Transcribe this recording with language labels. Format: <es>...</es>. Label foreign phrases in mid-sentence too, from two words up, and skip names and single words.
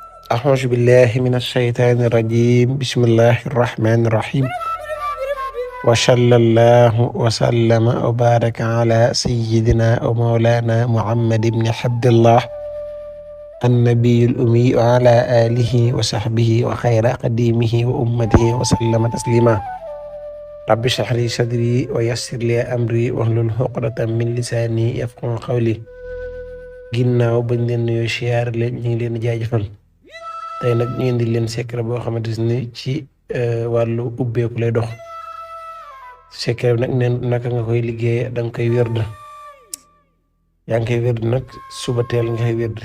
<ar>أعوذ بالله من الشيطان الرجيم بسم الله الرحمن الرحيم وصلى الله وسلم وبارك على سيدنا ومولانا محمد بن عبد الله النبي الأمي وعلى آله وصحبه وخير قديمه وأمته وسلم تسليما رب اشرح لي صدري ويسر لي أمري واحلل عقدة من لساني يفقهوا قولي</ar> <wo>ginnaaw bañ leen nuyoo siyaar leen ñu ngi leen di jaajëfal tey nag ñu indi leen secret boo xamante ni ci wàllu ubbeeku lay dox secret bi nag neen naka nga koy liggéeye danga koy wérd yaa ngi koy wérd nag suba teel nga koy wérd</wo>